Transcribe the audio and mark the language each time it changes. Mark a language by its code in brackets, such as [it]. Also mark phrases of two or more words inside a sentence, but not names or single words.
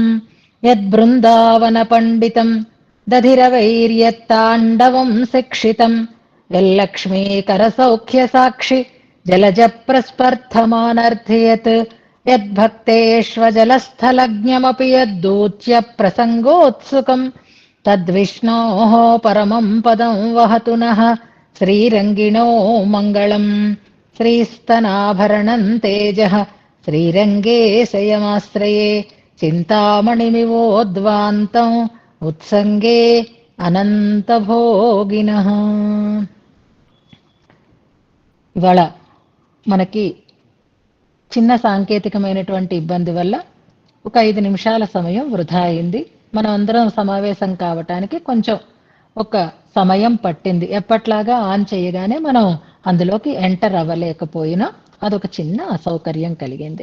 [sa] यद्बृन्दावनपण्डितम् दधिरवैर्यत्ताण्डवम् शिक्षितम् यल्लक्ष्मीकरसौख्यसाक्षि जलजप्रस्पर्धमानर्थयत् यद्भक्तेष्वजलस्थलज्ञमपि यद्दूत्य प्रसङ्गोत्सुकम् तद्विष्णोः परमम् पदम् वहतु नः श्रीरङ्गिणो मङ्गलम्. श्रीस्तनाभरणम् तेजः श्रीरङ्गे शयमाश्रये चिन्तामणिमिवोद्वान्तम् उत्सङ्गे अनन्तभोगिनः. [te] ఇవాళ మనకి చిన్న సాంకేతికమైనటువంటి ఇబ్బంది వల్ల ఒక 5 నిమిషాల సమయం వృధా అయింది. మనం అందరం సమావేశం కావటానికి కొంచెం ఒక సమయం పట్టింది. ఎప్పట్లాగా ఆన్ చేయగానే మనం అందులోకి ఎంటర్ అవ్వలేకపోయినా అదొక చిన్న అసౌకర్యం కలిగింది.